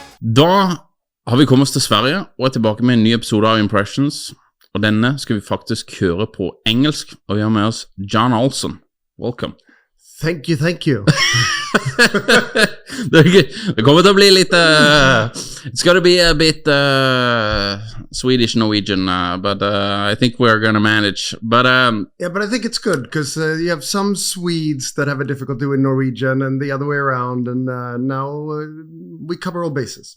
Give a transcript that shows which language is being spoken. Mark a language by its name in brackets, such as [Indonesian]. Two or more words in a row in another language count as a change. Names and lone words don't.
[Norwegian] Da har vi kommet oss til Sverige og er tilbake med en ny episode av Impressions. Og denne skal vi faktisk høre på engelsk, og vi har med oss John Olsson. [English] Welcome. Thank you. [Norwegian] Det kommer til å bli litt [English] it's gonna be a bit Swedish Norwegian, but I think we're gonna manage. But yeah, but I think it's good because you have some Swedes that have a difficulty with Norwegian and the other way around, and now we cover all bases.